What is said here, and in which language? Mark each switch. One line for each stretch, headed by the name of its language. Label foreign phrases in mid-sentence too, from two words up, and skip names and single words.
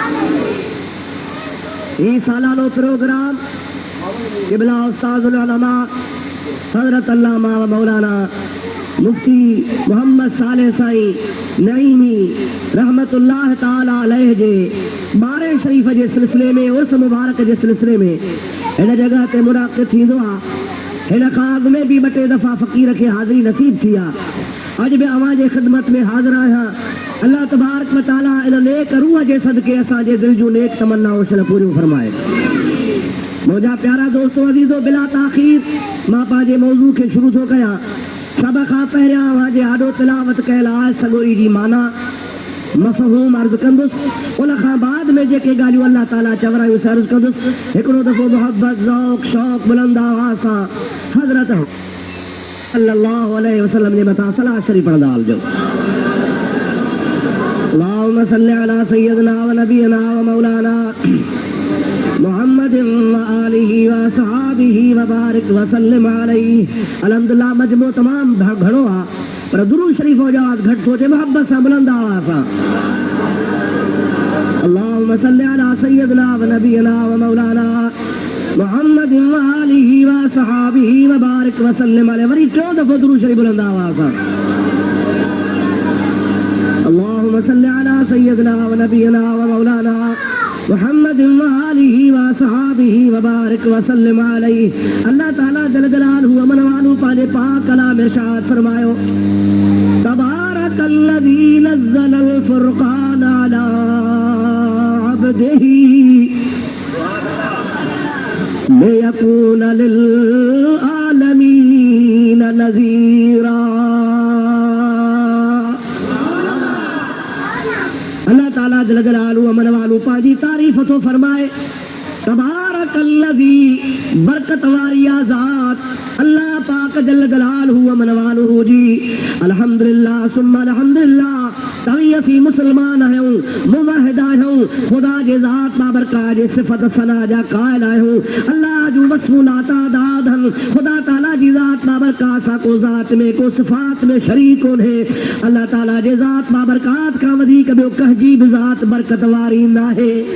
Sindhi: ही सालानो प्रोग्राम क़िबला उस्ताज़ुल उलमा हज़रत अल्लामा व मौलाना मुफ्ती मोहम्मद सालेह साईं नईमी
Arabic: رحمة الله تعالى عليه
Sindhi: जे बारे शरीफ़ जे सिलसिले में उर्स मुबारक जे सिलसिले में हिन जगह ते मुनाक़िद थींदो आहे। हिन खां अॻु में बि ॿ टे दफ़ा फ़क़ीर खे हाज़िरी नसीब थी आहे। अॼु बि अव्हां जे ख़िदमत में हाज़िर आहियां।
Arabic: الله تبارك وتعالى
Sindhi: इन नेक रूह जे सदके असांजे दिल जूं नेक तमन्नाऊं पूरियूं फरमाए। मुंहिंजा प्यारा दोस्तो अज़ीज़ो, बिला ताख़ीर मां पंहिंजे मौज़ू खे शुरू थो कयां। सभ खां पहिरियां अव्हां जे आॾो तिलावत कयल आहे सॻोरी जी माना मफ़हूम अर्ज़ कंदुसि। उन खां बाद में जेके ॻाल्हियूं अल्लाह ताला चवरायूं से अर्ज़ कंदुसि। हिकिड़ो दफ़ो मोहब्बत ज़ौक़ शौक़ बुलंद आवाज़ सां हज़रत
Arabic: صلى الله عليه وسلم
Sindhi: जे मथां सलाह शरीफ़ पढ़ंदा हलिजो।
Arabic: اللهم صل على سيدنا ونبينا ومولانا محمد وآله وأصحابه وبارك وسلم عليه.
Sindhi: अल्हम्दुलिल्लाह मजमू तमाम घणो आहे, पर दुरूद शरीफ जो आवाज़ घटि थो थिए। मोहब्बत सां बुलंद आवाज़ सां
Arabic: اللهم صل على سيدنا ونبينا ومولانا محمد وآله وأصحابه وبارك وسلم عليه.
Sindhi: वरी टियों दफ़ो दुरूद शरीफ बुलंद आवाज़ सां
Arabic: اللهم صل على سيدنا ونبينا ومولانا محمد وآله وأصحابه وبارك وسلم عليه. الله تعالى جل جلاله عم نواله
Sindhi: पंहिंजे पाक कलाम में इरशाद फरमायो,
Arabic: تبارك الذي نزل الفرقان على عبده ليكون للعالمين نذيرا.
Sindhi: अल्लाह ताला
Arabic: جل جلاله عم نواله
Sindhi: पंहिंजी तारीफ़ थो फरमाए। तबारकल्लज़ी बरकत वारी ज़ात अल्लाह पाक
Arabic: جل جلاله عم نواله
Sindhi: जी
Arabic: الحمد لله ثم الحمد لله.
Sindhi: तवी असी मुसलमान आहियूं, मुवहिद आहियूं, ख़ुदा जे ज़ात बाबरकात जे सिफ़त सना जा क़ाइल आहियूं। अल्लाह जूं वस्फ़ूं लातादाद आहिनि। ख़ुदा ताला जी ज़ात बाबरकात सां को ज़ात में को सिफ़ात में शरीक कोन्हे। अल्लाह ताला जे ज़ात बाबरकात खां वधीक ॿियो कंहिंजी बि ज़ात बरकत वारी नाहे।